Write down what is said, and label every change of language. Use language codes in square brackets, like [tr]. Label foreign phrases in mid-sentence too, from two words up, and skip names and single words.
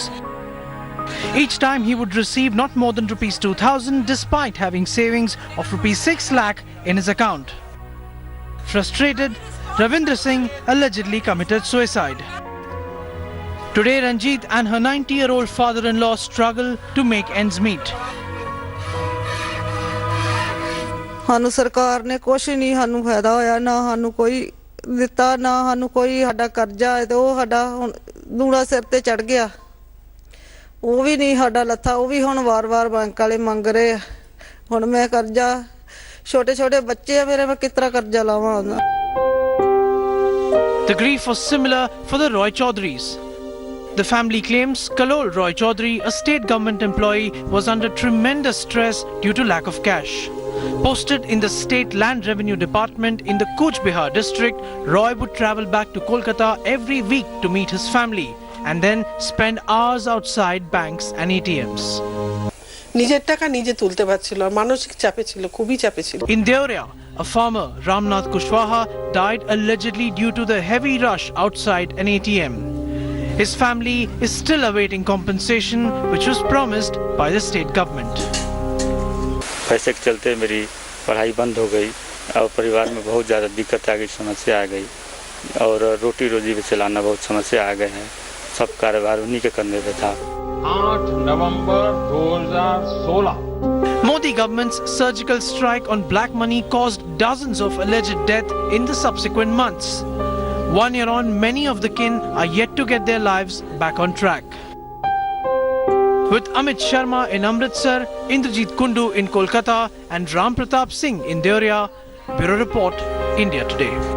[en] Each time he would receive not more than rupees 2000 despite having savings of rupees 6 lakh in his account. Frustrated, Ravindra Singh allegedly committed suicide. Today Ranjit and her 90-year-old father-in-law struggle to make ends meet. [pa] ਸਾਨੂੰ ਸਰਕਾਰ ਨੇ ਕੁਛ ਨਹੀਂ ਸਾਨੂੰ ਫਾਇਦਾ ਹੋਇਆ, ਨਾ ਸਾਨੂੰ ਕੋਈ ਦਿੱਤਾ, ਨਾ ਸਾਨੂੰ ਕੋਈ ਸਾਡਾ ਕਰਜ਼ਾ ਹੈ ਤੇ ਉਹ ਸਾਡਾ ਹੁਣ ਦੂੜਾ ਸਿਰ ਤੇ ਚੜ ਗਿਆ। ਉਹ ਵੀ ਨਹੀਂ ਸਾਡਾ ਲੱਥਾ, ਉਹ ਵੀ ਹੁਣ ਵਾਰ-ਵਾਰ ਬੈਂਕ ਵਾਲੇ ਮੰਗ ਰਹੇ ਆ। ਹੁਣ ਮੈਂ ਕਰਜ਼ਾ, ਛੋਟੇ ਬੱਚੇ ਆ ਮੇਰੇ, ਮੈਂ ਕਿਸ ਤਰ੍ਹਾਂ ਕਰਜ਼ਾ ਲਾਵਾਂ ਉਹਨਾਂ। [en] The grief was similar for the Roy Chaudharys. The family claims Kalol Roy Chaudhary, a state government employee, was under tremendous stress due to lack of cash. Posted in the State Land Revenue Department in the Cooch Behar district, Roy would travel back to Kolkata every week to meet his family and then spend hours outside banks and ATMs. [bn] নিজের টাকা নিজে তুলতে পারছিল, মানসিক চাপে ছিল, খুবই চাপে ছিল। [en] In Deoria, a farmer, Ramnath Kushwaha, died allegedly due to the heavy rush outside an ATM. His family is still awaiting compensation which was promised by the state government. [hi] पैसे के चलते मेरी पढ़ाई बंद हो गई और परिवार में बहुत ज़्यादा दिक्कत आ गई, समस्या आ गई और रोटी रोजी भी चलाना बहुत समस्या आ गए हैं। सब कारोबार उन्हीं के करने पे था। 8 नवंबर 2016 [en] Modi government's surgical strike on black money caused dozens of alleged deaths in the subsequent months. 1 year on, many of the kin are yet to get their lives back on track. With Amit Sharma in Amritsar, Indrajit Kundu in Kolkata and Ram Pratap Singh in Deoria, Bureau Report, India Today.